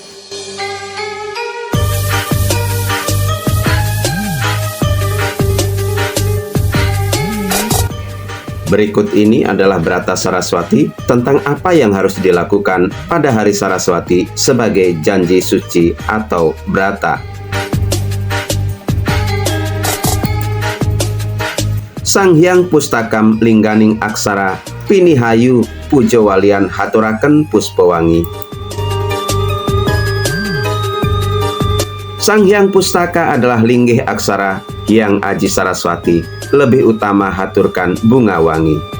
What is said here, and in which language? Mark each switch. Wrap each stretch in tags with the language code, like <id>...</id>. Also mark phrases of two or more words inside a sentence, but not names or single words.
<id>Berikut ini adalah Brata Saraswati tentang apa yang harus dilakukan pada hari Saraswati sebagai janji suci atau brata.</id> <kaw>Sang Hyang Pustakam Lingganing Aksara Pinihayu Pujo Walian Haturaken Puspawangi.</kaw> <id>Sang Hyang Pustaka adalah linggih aksara Hyang Aji Saraswati, lebih utama haturkan bunga wangi.</id>